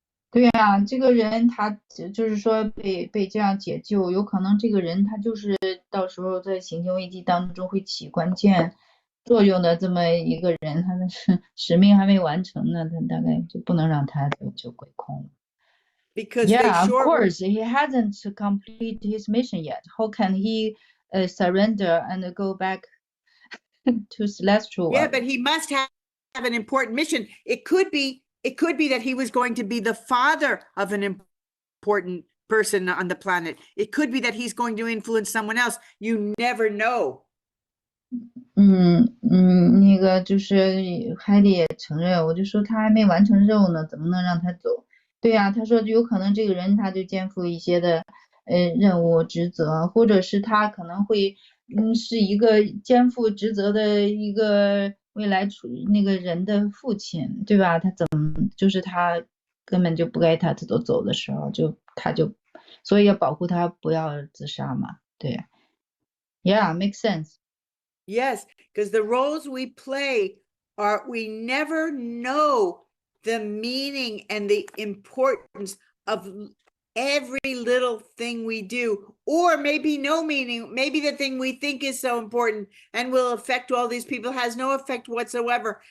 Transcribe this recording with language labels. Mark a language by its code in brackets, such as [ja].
[zh] 对啊，这个人他就是说被这样解救，有可能这个人他就是到时候在行星危机当中会起关键作用的这么一个人，他的使命还没完成呢，他大概就不能让他就归空了。 [en] Because yeah, of course, he hasn't completed his mission yet. How can he surrender and go back to celestial? Yeah, but he must have an important mission. It could be that he was going to be the father of an important person on the planet. It could be that he's going to influence someone else. You never know. [zh] 那个就是海里也承认，我就说他还没完成任务呢，怎么能让他走？对呀，他说有可能这个人他就肩负一些的任务职责，或者是他可能会是一个肩负职责的一个未来那个人的父亲，对吧？他就是他根本就不该他走的时候，所以要保护他不要自杀嘛，对。 [en] Yeah, makes sense. Yes, because the roles we play we never know the meaning and the importance of every little thing we do, or maybe no meaning. Maybe the thing we think is so important and will affect all these people has no effect whatsoever.